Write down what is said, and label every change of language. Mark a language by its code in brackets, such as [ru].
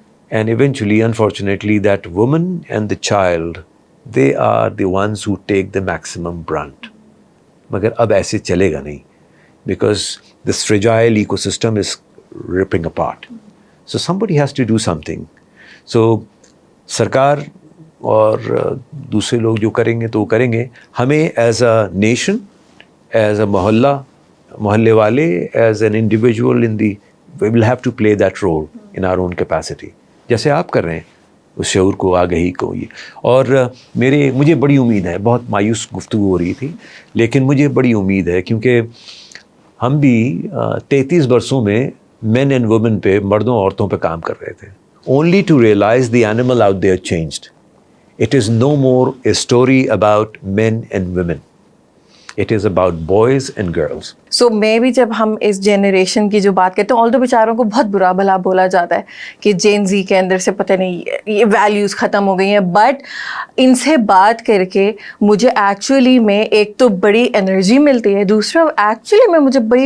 [en] And eventually unfortunately that woman and the child they are the ones who take the maximum brunt. [ur] مگر اب ایسے چلے گا نہیں, [en] because this fragile ecosystem is ripping apart. So somebody has to do something. [ur] So سرکار اور دوسرے لوگ جو کریں گے تو وہ کریں گے. ہمیں [en] as a nation, as a [ur] محلے والے, [en] As an individual we will have to play that role in our own capacity. [ur] جیسے آپ کر رہے ہیں اس شعور کو, آگہی کو. یہ اور مجھے بڑی امید ہے, بہت مایوس گفتگو ہو رہی تھی لیکن مجھے بڑی امید ہے کیونکہ ہم بھی 33 برسوں میں [en] man and woman [ur] پہ, مردوں عورتوں پہ کام کر رہے تھے. [en] only to realize the animal out there changed. It is no more a story about men and women. It is about boys and girls. [ur] So میں بھی جب ہم اس جنریشن کی جو بات کرتے ہیں, آل دو بیچاروں کو بہت برا بھلا بولا جاتا ہے کہ جین زی کے اندر سے پتہ نہیں یہ ویلیوز ختم ہو گئی ہیں, بٹ ان سے بات کر کے مجھے ایکچولی میں ایک تو بڑی انرجی ملتی ہے, دوسرا ایکچولی میں مجھے